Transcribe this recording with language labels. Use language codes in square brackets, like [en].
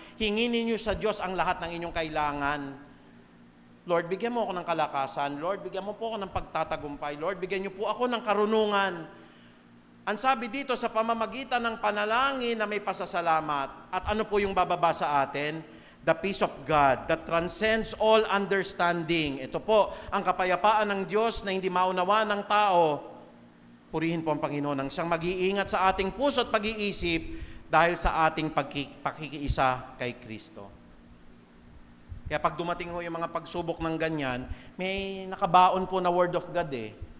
[tl] Hingin ninyo sa Diyos ang lahat ng inyong kailangan. Lord, bigyan mo ako ng kalakasan. Lord, bigyan mo po ako ng pagtatagumpay. Lord, bigyan niyo po ako ng karunungan. Ang sabi dito, sa pamamagitan ng panalangin na may pasasalamat, at ano po yung bababa sa atin? [en] The peace of God that transcends all understanding. [tl] Ito po, ang kapayapaan ng Diyos na hindi maunawa ng tao. Purihin po ang Panginoon ang siyang mag-iingat sa ating puso at pag-iisip dahil sa ating pakikiisa kay Kristo. Kaya pag dumating ho yung mga pagsubok ng ganyan, may nakabaon po na word of God eh.